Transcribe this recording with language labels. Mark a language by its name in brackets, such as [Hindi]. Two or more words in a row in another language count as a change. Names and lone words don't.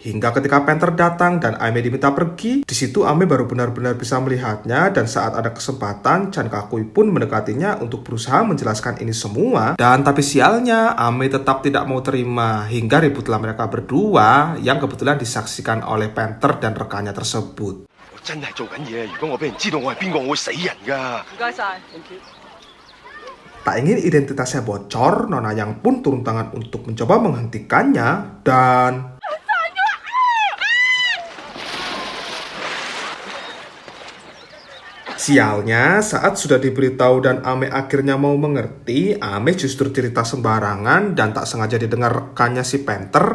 [Indonesian] Hingga ketika Panther datang dan Ame diminta pergi, di situ Ame baru benar-benar bisa melihatnya dan saat ada kesempatan Chan Kaku pun mendekatinya untuk berusaha menjelaskan ini semua dan tapi sialnya, Ame tetap tidak mau terima hingga ributlah mereka berdua yang kebetulan disaksikan oleh Panther dan rekannya tersebut. [Cantonese] 我真係做緊嘢，如果我俾人知道我係邊個，我會死人㗎。唔該晒 ， [English] thank you。 [Indonesian] Tak ingin identitasnya bocor, Nona Yang pun turun tangan untuk mencoba menghentikannya dan... Sialnya, saat sudah diberitahu dan Ame akhirnya mau mengerti, Ame justru cerita sembarangan dan tak sengaja didengar rekannya si Panther.